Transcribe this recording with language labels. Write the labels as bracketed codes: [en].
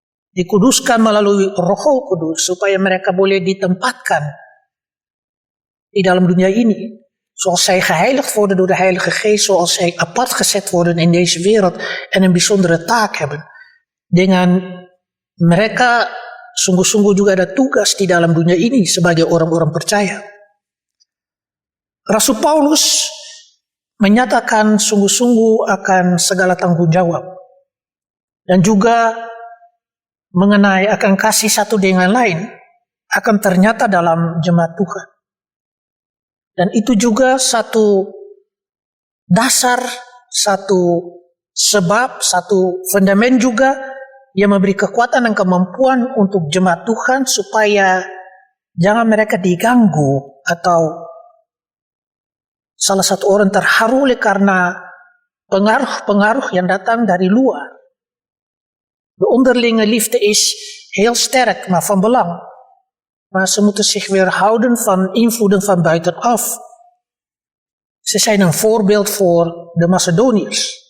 [id] Dikuduskan melalui Roh Kudus supaya mereka boleh ditempatkan di dalam dunia ini. [nl] Zoals zij geheiligd worden door de Heilige Geest, zoals zij apart gezet worden in deze wereld en een bijzondere taak hebben. [id] Dengan mereka sungguh-sungguh juga ada tugas di dalam dunia ini sebagai orang-orang percaya. Rasul Paulus menyatakan sungguh-sungguh akan segala tanggung jawab dan juga mengenai akan kasih satu dengan lain akan ternyata dalam jemaat Tuhan. Dan itu juga satu dasar, satu sebab, satu fundament juga yang memberi kekuatan dan kemampuan untuk jemaat Tuhan supaya jangan mereka diganggu atau salah satu orang terharu oleh karena pengaruh-pengaruh yang datang dari luar. [nl] De onderlinge liefde is heel sterk, maar van belang. Maar ze moeten zich weerhouden van invloeden van buitenaf. Ze zijn een voorbeeld voor de Macedoniërs.